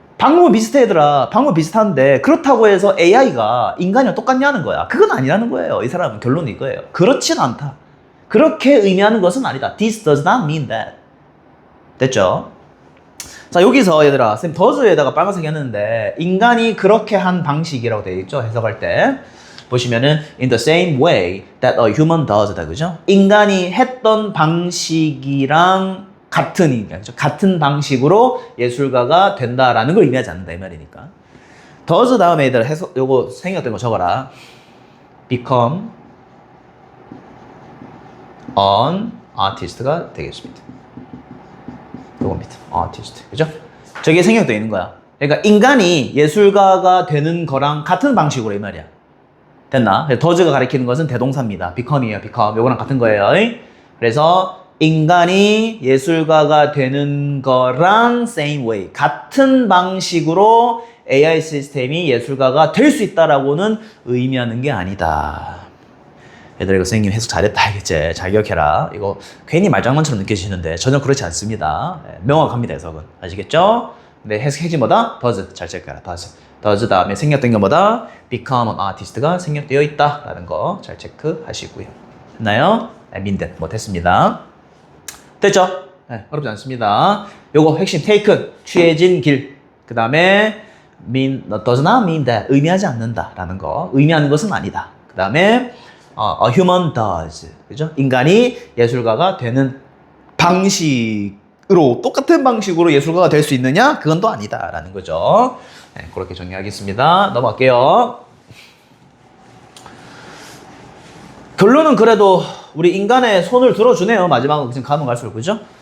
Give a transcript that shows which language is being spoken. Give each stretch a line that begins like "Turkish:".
Korean: 방법은 비슷해, 얘들아. 방법은 비슷한데 그렇다고 해서 AI가 인간이랑 똑같냐는 거야. 그건 아니라는 거예요. 이 사람은 결론이 이거예요. 그렇진 않다. 그렇게 의미하는 것은 아니다.
English: This does not mean that. 됐죠?
Korean: 자, 여기서 얘들아, 쌤 does에다가 빨간색 했는데 인간이 그렇게 한 방식이라고 되어 있죠? 해석할 때. 보시면은
English: in the same way that a human does
Korean: 다. 그죠? 인간이 했던 방식이랑 같은 인간, 같은 방식으로 예술가가 된다라는 걸 의미하지 않는다 이 말이니까. does 다음에 얘들아 해석 요거 생략된 거 적어라.
English: become an artist
Korean: 가 되겠습니다. 요겁니다. artist. 그죠? 저게 생략되어 있는 거야. 그러니까 인간이 예술가가 되는 거랑 같은 방식으로 이 말이야. 됐나? does가 가리키는 것은 대동사입니다. become이에요. become. 요거랑 같은 거예요. 그래서 인간이 예술가가 되는 거랑 same way. 같은 방식으로 AI 시스템이 예술가가 될 수 있다라고는 의미하는 게 아니다. 얘들아, 이거 선생님 해석 잘했다, 알겠지? 잘 기억해라. 이거 괜히 말장난처럼 느껴지는데 전혀 그렇지 않습니다. 명확합니다, 해석은. 아시겠죠? 근데 해석 핵심 뭐다? does. 잘 체크해라, does. does 다음에 생략된 게 뭐다?
English: become an artist
Korean: 가 생략되어 있다. 라는 거 잘 체크하시고요. 됐나요? mean that. 뭐 됐습니다. 됐죠? 네, 어렵지 않습니다. 요거 핵심 taken. 취해진 길. 그 다음에
English: does not mean that.
Korean: 의미하지 않는다. 라는 거. 의미하는 것은 아니다. 그 다음에
English: a human does.
Korean: 그죠? 인간이 예술가가 되는 방식으로, 똑같은 방식으로 예술가가 될 수 있느냐? 그건 또 아니다. 라는 거죠. 네, 그렇게 정리하겠습니다. 넘어갈게요. 결론은 그래도 우리 인간의 손을 들어주네요. 마지막으로 지금 가면 갈수록. 그죠?